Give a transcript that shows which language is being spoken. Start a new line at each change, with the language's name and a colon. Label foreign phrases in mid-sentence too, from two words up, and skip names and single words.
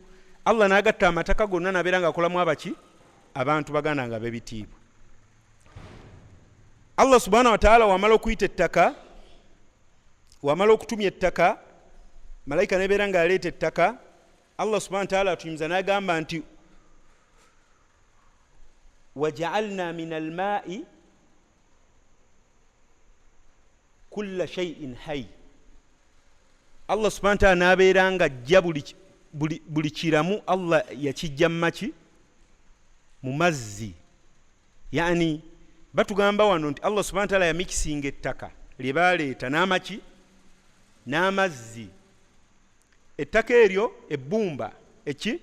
Ganda: Allah n'agatta amataka gonna n'abeera ng'akolamu abaki? Abantu baganda nga b'ebitiibwa.
Arabic: الله سبحانه وتعالى
Ganda: wamala okuyita ettaka, wamala okutumya ettaka, malayika n'ebeera ng'aleeta ettaka,
Arabic: الله سبحانه وتعالى
Ganda: atuyimiza n'agamba nti
Arabic: وجعلنا من الماء كل شيء حي. الله سبحانه وتعالى
Ganda: n'abeera ng'ajja buli kiramu Allah yakijja maki? Mu mazzi. Yani batugamba wano nti
Arabic: الله سبحانه وتعالى
Ganda: yamikisinga ettaka lye baleeta n'amaki? N'amazzi. Ettaka eryo ebbumba, eki?